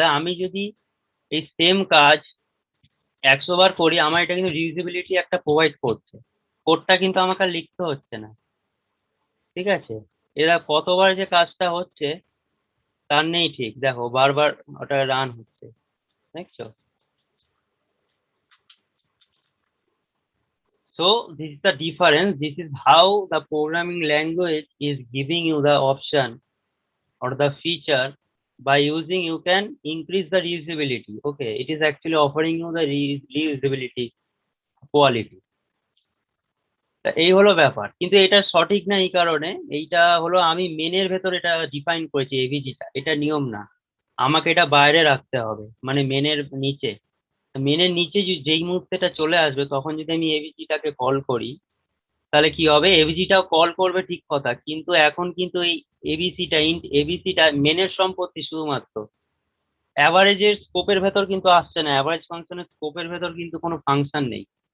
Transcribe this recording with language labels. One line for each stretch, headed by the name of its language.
Bangla: তাই আমি যদি এই সেম কাজ 100 বার করি, আমার এটা কিন্তু রিউজেবিলিটি একটা প্রোভাইড করছে, কোডটা কিন্তু আমাকে আর লিখতে হচ্ছে না। ঠিক আছে, এরা কতবার যে কাজটা হচ্ছে তার নেই ঠিক, দেখো বারবার ওটা রান হচ্ছে, দেখছো?
English: So this is the difference. This is how the programming language is giving you the option or the feature, by using you can increase the reusability. Okay, it is actually offering you the reusability quality.
Bangla: তা এই হলো ব্যাপার, কিন্তু এটা সঠিক না এই কারণে, এইটা হলো আমি মেনের ভেতর এটা ডিফাইন করেছি এভিজিটা, এটা নিয়ম না, আমাকে এটা বাইরে রাখতে হবে, মানে মেনের নিচে। মেনের নিচে যেই মুহূর্তে এটা চলে আসবে, তখন যদি আমি এভিজিটাকে কল করি, তাহলে কি হবে, এবিসিটাও কল করবে ঠিক কথা, কিন্তু এখন কিন্তু এই এবিসিটা, ইন্ট এবিসিটা মেনের সম্পত্তি শুধুমাত্র, অ্যাভারেজের স্কোপের ভেতর কিন্তু আসছে না, অ্যাভারেজ ফাংশনের স্কোপের ভেতর কিন্তু কোনো ফাংশন নেই।